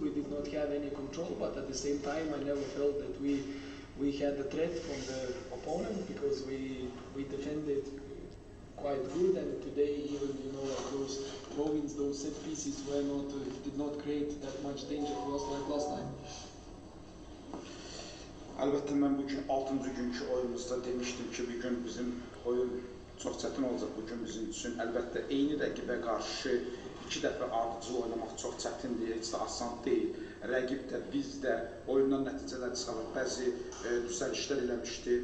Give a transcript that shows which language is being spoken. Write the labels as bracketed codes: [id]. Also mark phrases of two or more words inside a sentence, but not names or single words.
[en] We did not have any control, but at the same time, I never felt that we had a threat from the opponent, because we defended quite good. And today, even, you know, like those throw-ins, those set pieces were not did not create that much danger for us like last time. [az] Əlbəttə, mən bugün 6-cı günkü oyunumuzda demişdim ki, bugün bizim oyun çox çətin olacaq bugün bizim üçün. Əlbəttə, eyni rəqibə qarşı 2 dəfə ardıcıl oynamaq çox çətindir, heç də asan deyil. Rəqib də, biz də oyundan nəticələr çıxarıb bəzi düzəlişlər eləmişdi.